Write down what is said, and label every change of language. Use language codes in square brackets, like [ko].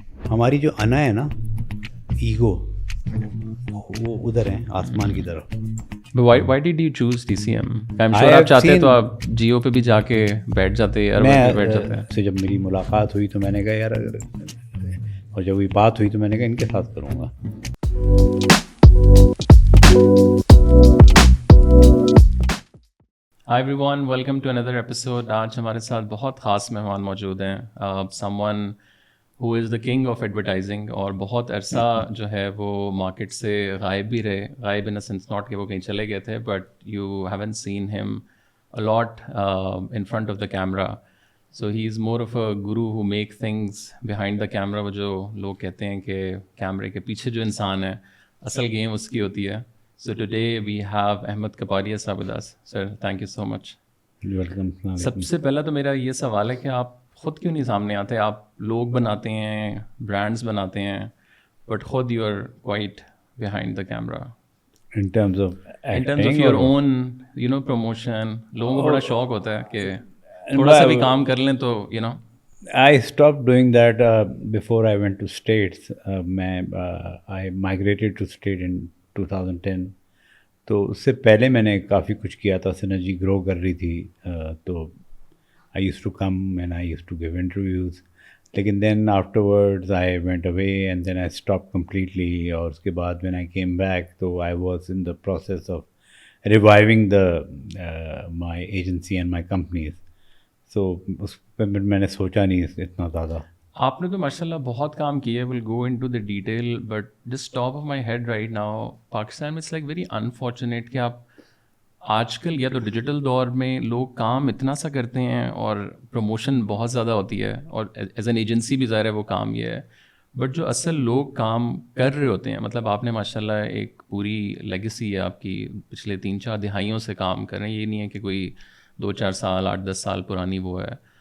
[ur] ہماری جو انا ہے نا, ایگو, وہ ادھر ہیں آسمان کی طرف. [en] Why did you choose TCM? I'm sure [ur] آپ چاہتے تو آپ جیو پہ بھی جا کے بیٹھ جاتے. سے جب میری ملاقات ہوئی تو میں نے کہا یار, اور جب یہ بات ہوئی تو میں نے کہا ان کے ساتھ کروں گا. [en] Hi everyone, welcome to another episode. [ur] آج ہمارے ساتھ بہت خاص مہمان موجود ہیں. [en] someone who is the king of advertising, [ur] اور بہت عرصہ جو ہے وہ مارکیٹ سے غائب بھی رہے. [en] غائب in a sense not [ur] کہ وہ کہیں چلے گئے تھے, [en] but you haven't seen him a lot in front of the camera. So he is more of a guru who make things behind the camera. [ur] وہ جو لوگ کہتے ہیں کہ کیمرے کے پیچھے جو انسان ہے, اصل گیم اس کی ہوتی ہے. [en] So today we have Ahmed Kapadia sir with us. Sir, thank you so much. Welcome. [ur] سب سے پہلا تو میرا یہ سوال ہے کہ آپ خود کیوں نہیں سامنے آتے؟ آپ لوگ بناتے ہیں, برانڈز بناتے ہیں, بٹ خود [en] You are quite behind the camera. In terms of your own, promotion. [ur] لوگوں کو بڑا شوق ہوتا ہے کہ تھوڑا سا بھی کام کر لیں تو [en] I stopped doing that before I went to States. I migrated to State in 2010. [ur] تو اس سے پہلے میں نے کافی کچھ کیا تھا. سنرجی گرو کر رہی تھی, تو [en] I used to come and I used to give interviews. لیکن then afterwards I went away and then I stopped completely. [ur] اور اس کے بعد [en] when I came back, so I was in the process of reviving my agency and my companies. [ur] So اس پہ میں نے سوچا نہیں اتنا زیادہ. آپ نے تو ماشاء اللہ بہت کام کیا ہے. [en] will go into the detail, but just top of my head right now, [ur] Pakistan میں [en] it's like very unfortunate [ur] کہ آپ آج کل یا تو ڈیجیٹل دور میں لوگ کام اتنا سا کرتے ہیں اور پروموشن بہت زیادہ ہوتی ہے, اور ایز این ایجنسی بھی ظاہر ہے وہ کام یہ ہے, بٹ جو اصل لوگ کام کر رہے ہوتے ہیں, مطلب آپ نے ماشاء اللہ ایک پوری لیگیسی ہے آپ کی, پچھلے 3-4 دہائیوں سے کام کر رہے ہیں. یہ نہیں ہے کہ کوئی 2-4 سال 8-10 سال پرانی وہ ہے.